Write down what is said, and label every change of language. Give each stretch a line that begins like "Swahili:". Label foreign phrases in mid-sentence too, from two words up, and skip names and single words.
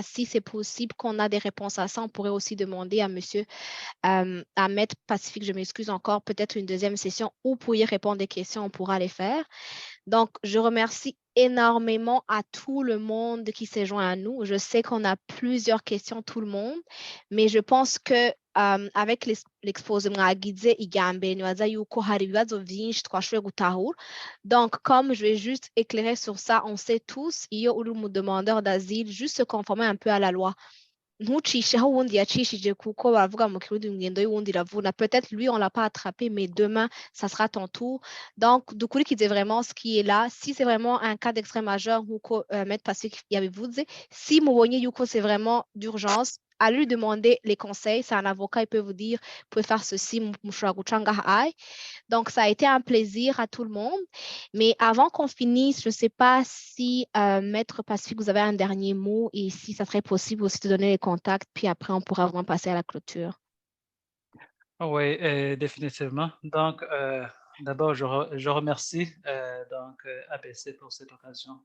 French: Si c'est possible qu'on a des réponses à ça, on pourrait aussi demander à monsieur Ahmed Pacifique, je m'excuse encore, peut-être une deuxième session où vous pourriez répondre des questions, on pourra les faire. Donc, je remercie énormément à tout le monde qui s'est joint à nous. Je sais qu'on a plusieurs questions, tout le monde, mais je pense que avec l'exposé
Rundi: mwagize igambere nibaza yuko hari ibibazo byinshi twashoboye gutahura.
French: Donc, comme je vais juste éclairer sur ça, on sait tous,
Rundi: iyo uri
French: demandeur d'asile, juste se conformer un peu à la loi.
Rundi: Ntucisheho uwundi yacishije kuko baravuga mu kirundi ingendo y'uwundi iravuna.
French: Peut-être lui, on ne l'a pas attrapé, mais demain, ça sera ton tour. Donc, dukurikize vraiment ce qui est là. Si c'est vraiment un cas d'extrême majeur,
Rundi: nkuko Maître Pacifique yabivuze,
French: si
Rundi: mubonye yuko
French: c'est vraiment d'urgence, à lui demander les conseils. C'est un avocat, il peut vous dire, vous pouvez faire ceci,
Rundi: mushobora guca ngaha ai.
French: Donc, ça a été un plaisir à tout le monde. Mais avant qu'on finisse, je ne sais pas si, Maître Pacifique, vous avez un dernier mot et si ça serait possible aussi de donner les contacts, puis après, on pourra vraiment passer à la clôture. Oui, définitivement. Donc, d'abord, je remercie ABC pour cette occasion.